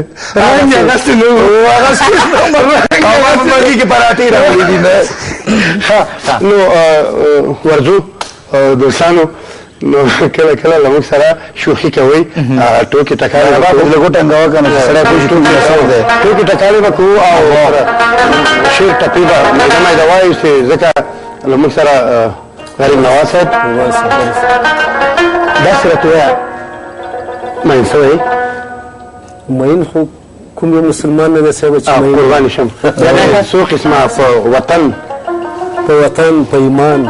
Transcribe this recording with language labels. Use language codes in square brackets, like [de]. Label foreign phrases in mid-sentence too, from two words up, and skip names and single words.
[ps] رنګ یې اغوستی نه و اغوستی او ما په منګي کې پراټې راوړي دي نو ورځو دوستانو نو کله کله له موږ سره شوخي کوئ ټوکې ټکالې به کوو لږ وټنګوه که نه چې سړی پوه شي ټول اثر دی ټوکې ټکالې به کوو او شعر ټپې به میده میده وایو چې ځکه له موږ سره غریب نواز صاحب داسې راته ووایه مین شوی مین خو کوم یو مسلمان نه دی صاحب چې مین قربانې شم څو قسمه په وطن په وطن په ایمان